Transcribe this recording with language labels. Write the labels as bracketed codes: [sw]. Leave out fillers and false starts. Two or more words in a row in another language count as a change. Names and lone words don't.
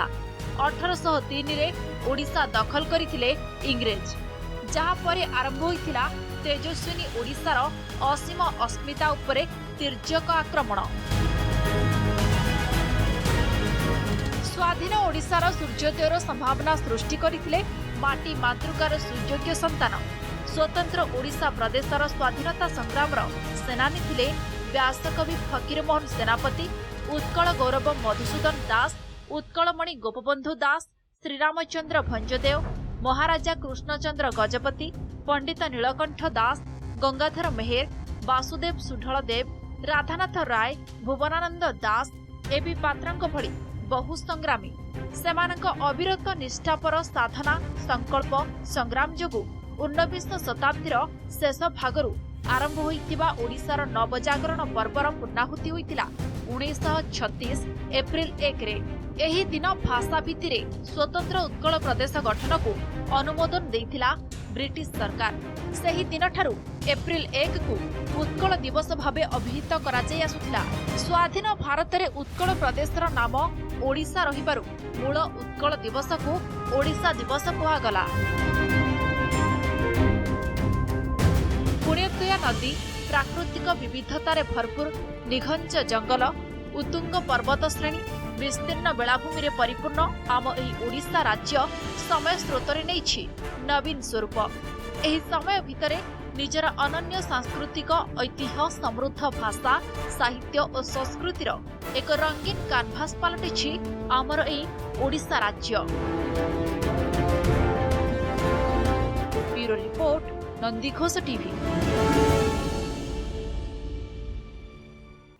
[or] 1803 ରେ ଓଡ଼ିଶା ଦଖଲ କରିଥିଲେ ଇଂରେଜ ଯାହା ପରେ ଆରମ୍ଭ ହୋଇଥିଲା ତେଜସ୍ୱିନୀ ଓଡ଼ିଶାର ଅସୀମ ଅସ୍ମିତା ଉପରେ ତିର୍ଯ୍ୟକ ଆକ୍ରମଣ। ସ୍ୱାଧୀନ ଓଡ଼ିଶାର ସୂର୍ଯ୍ୟୋଦୟର ସମ୍ଭାବନା ସୃଷ୍ଟି କରିଥିଲେ ମାଟି ମାତୃକାର ସୁଯୋଗ୍ୟ ସନ୍ତାନ। ସ୍ୱତନ୍ତ୍ର ଓଡ଼ିଶା ପ୍ରଦେଶର ସ୍ୱାଧୀନତା ସଂଗ୍ରାମର ସେନାନୀ ଥିଲେ ବ୍ୟାସକବି ଫକୀରମୋହନ ସେନାପତି, ଉତ୍କଳ ଗୌରବ ମଧୁସୂଦନ ଦାସ, ଉତ୍କଳମଣି ଗୋପବନ୍ଧୁ ଦାସ, ଶ୍ରୀରାମଚନ୍ଦ୍ର ଭଞ୍ଜଦେଓ, ମହାରାଜା କୃଷ୍ଣଚନ୍ଦ୍ର ଗଜପତି, ପଣ୍ଡିତ ନୀଳକଣ୍ଠ ଦାସ, ଗଙ୍ଗାଧର ମେହେର, ବାସୁଦେବ ସୁଢଳଦେବ, ରାଧାନାଥ ରାୟ, ଭୁବନାନନ୍ଦ ଦାସ, ଏବି ପାତ୍ରଙ୍କ ଭଳି ବହୁ ସଂଗ୍ରାମୀ ସେମାନଙ୍କ ଅବିରତ ନିଷ୍ଠାପର ସାଧନା ସଂକଳ୍ପ ସଂଗ୍ରାମ ଯୋଗୁଁ 19 ଶତାବ୍ଦୀର ଶେଷ ଭାଗରୁ ଆରମ୍ଭ ହୋଇଥିବା ଓଡ଼ିଶାର ନବଜାଗରଣ ପର୍ବର ପୂର୍ଣ୍ଣାହୁତି ହୋଇଥିଲା 1936 ଏପ୍ରିଲ 1 ରେ। ଏହି ଦିନ ଭାଷା ଭିତ୍ତିରେ ସ୍ୱତନ୍ତ୍ର ଉତ୍କଳ ପ୍ରଦେଶ ଗଠନ କୁ ଅନୁମୋଦନ ଦେଇଥିଲା ବ୍ରିଟିଶ ସରକାର। ସେହି ଦିନ ଠାରୁ ଏପ୍ରିଲ 1 କୁ ଉତ୍କଳ ଦିବସ ଭାବେ ଅଭିହିତ କରା ଯାଇ ଆସୁଥିଲା। ସ୍ୱାଧୀନ ଭାରତ ରେ ଉତ୍କଳ ପ୍ରଦେଶର ନାମ ଓଡ଼ିଶା ରହିବାରୁ ମୂଳ ଉତ୍କଳ ଦିବସ କୁ ଓଡ଼ିଶା ଦିବସ କୁହାଗଲା। ପୁଣ୍ୟତୋୟା ନଦୀ ପ୍ରାକୃତିକ ବିବିଧତାରେ ଭରପୂର ନିଘଞ୍ଚ ଜଙ୍ଗଲ ଉତ୍ତୁଙ୍ଗ ପର୍ବତ ଶ୍ରେଣୀ ବିସ୍ତୀର୍ଣ୍ଣ ବେଳାଭୂମି ରେ ପରିପୂର୍ଣ୍ଣ ଆମ ଏହି ଓଡ଼ିଶା ରାଜ୍ୟ ସମୟ ସ୍ରୋତରେ ନେଇଛି ନବୀନ ସ୍ୱରୂପ। ଏହି ସମୟ ଭିତରେ ନିଜର ଅନନ୍ୟ ସାଂସ୍କୃତିକ ଐତିହ୍ୟ ସମୃଦ୍ଧ ଭାଷା ସାହିତ୍ୟ ଓ ସଂସ୍କୃତିର ଏକ ରଙ୍ଗୀନ କାନଭାସ ପଲଟିଛି ଆମର ଏହି ଓଡ଼ିଶା ରାଜ୍ୟ। [en] bureau report Nandighosh TV.